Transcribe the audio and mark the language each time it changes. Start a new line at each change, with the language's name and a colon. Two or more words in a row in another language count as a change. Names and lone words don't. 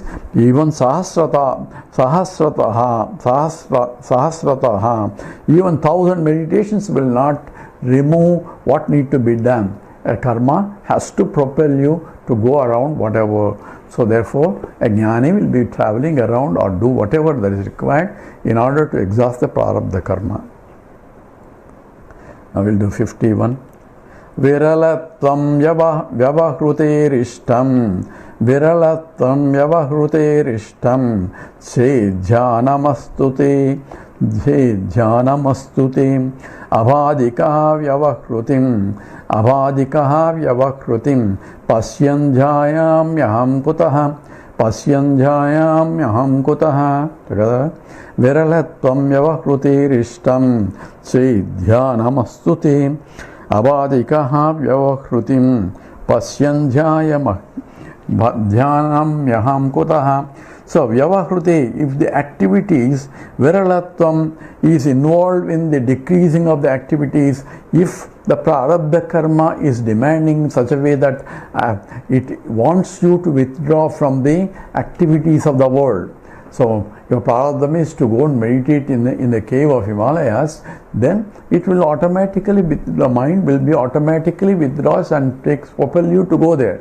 English: Even sahasrataha, even 1,000 meditations will not remove what need to be done. A karma has to propel you to go around whatever. So therefore, a jnani will be traveling around or do whatever that is required in order to exhaust the
Sanskrit: prarabdha karma.
English: Now we'll do 51.
Sanskrit: Viralatvam vyavahruterishtam Viralatvam vyavahruterishtam Jhanamastute Abhadikaha vyavahrutim Pasyandhyayamyaham kutaha Together. Viralatvam vyavahruterishtam Dhyanamastute Abhadikaha vyavahrutim Pasyandhyayamyaham kutaha.
English: So vyavahruti, if the activities, viralatvam is involved in the decreasing of the activities, if the
Sanskrit: prarabdha karma
English: is demanding in such a way that it wants you to withdraw from the activities of the world. So your prarabdha is to go and meditate in the cave of Himalayas, then it will automatically, the mind will be automatically withdraws and propel you to go there.